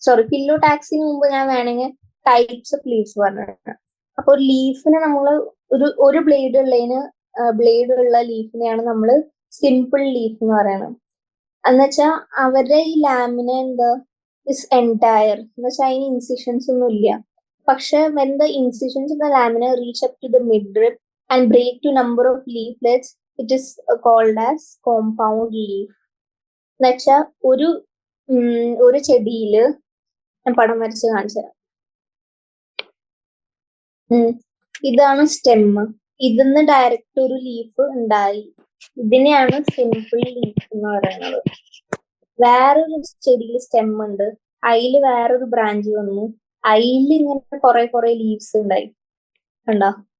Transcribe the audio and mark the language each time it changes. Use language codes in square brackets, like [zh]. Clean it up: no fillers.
[ml] Phyllo ടാക്സിന് മുമ്പ് ഞാൻ വേണമെങ്കിൽ ടൈപ്സ് ഓഫ് ലീവ്സ് പറഞ്ഞിട്ടുണ്ട്. അപ്പൊ ലീഫിന് നമ്മൾ ഒരു ബ്ലേഡ് ഉള്ള ലീഫിനെയാണ് നമ്മൾ സിമ്പിൾ ലീഫ് എന്ന് പറയുന്നത്. എന്നുവെച്ചാൽ അവരുടെ ഈ ലാമിന എന്താ [en] is entire [ml] എന്ന് വെച്ചാൽ അതിന് ഇൻസിഷൻസ് ഒന്നും ഇല്ല. [en] പക്ഷെ when the incisions of the lamina reach up to the midrib and break to number of leaflets, it is called as compound leaf. [ml] എന്നുവെച്ചാൽ ഒരു ചെടിയില് ഞാൻ പടം വരച്ച് കാണിച്ചു തരാം. ഇതാണ് സ്റ്റെമ്മ്. ഇതിന്ന് ഡയറക്റ്റ് ഒരു ലീഫ് ഉണ്ടായി. ഇതിനെയാണ് സിമ്പിൾ ലീഫ് എന്ന് പറയുന്നത്. വേറൊരു ചെടിയിൽ സ്റ്റെം ഉണ്ട്, അതിൽ വേറൊരു ബ്രാഞ്ച് വന്നു, അതിൽ ഇങ്ങനെ കുറെ ലീവ്സ് ഉണ്ടായി. കണ്ടോ?